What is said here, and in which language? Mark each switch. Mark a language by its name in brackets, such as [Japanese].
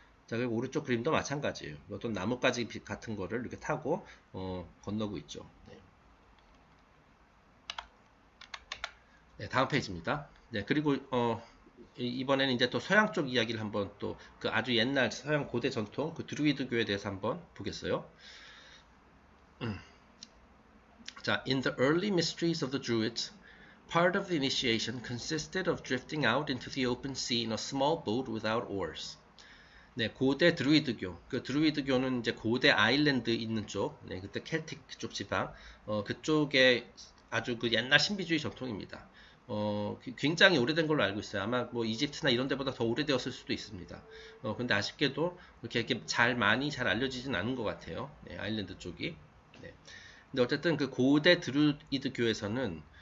[Korean] 자, 그리고 오른쪽 그림도 마찬가지예요. 어떤 나뭇가지 같은 거를 이렇게 타고 건너고 있죠. 네. 네, 다음 페이지입니다. 네, 그리고 이번에는 이제 또 서양 쪽 이야기를 한번 또 그 아주 옛날 서양 고대 전통 그 드루이드교에 대해서 한번 보겠어요. [English] 자, in the early mysteries of the Druids, part of the initiation consisted of drifting out into the open sea in a small boat without oars. [Korean] 네, 고대 드루이드교. 그 드루이드교는 이제 고대 아일랜드 있는 쪽, 네, 그때 켈틱 쪽 지방, 그쪽에 아주 그 옛날 신비주의 전통입니다. 굉장히 오래된 걸로 알고 있어요. 아마 뭐 이집트나 이런 데보다 더 오래되었을 수도 있습니다. 근데 아쉽게도 이렇게 많이 잘 알려지진 않은 것 같아요. 네, 아일랜드 쪽이. 네. 근데 어쨌든 그 고대 드루이드 교에서는